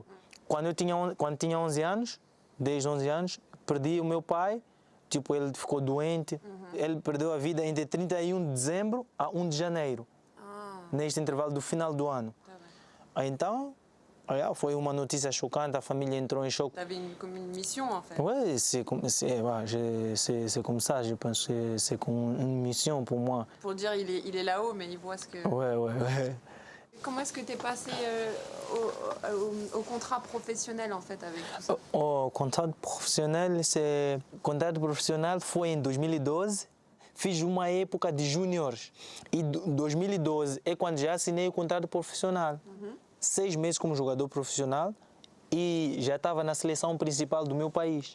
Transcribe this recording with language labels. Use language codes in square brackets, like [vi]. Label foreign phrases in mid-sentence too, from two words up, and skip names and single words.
[pt] Quando tinha 11 anos, desde 11 anos, perdi o meu pai, ele ficou doente. Ele perdeu a vida entre 31 de dezembro a 1 de janeiro, neste intervalo do final do ano. Então, foi uma notícia chocante, a família entrou em choque. [fr] T'avais comme une mission, en fait. Oui, c'est comme ça, je pense que c'est comme une mission pour moi. Pour dire, il est là-haut, mais il voit ce que... Ouais. Comment est-ce que tu es passé au contrat professionnel, en fait, avec tout ça? [pt] O contrato profissional foi em 2012. Fiz uma época de júniores. E 2012 é quando já assinei o contrato profissional. 6 meses como jogador profissional e já estava na seleção principal do meu país.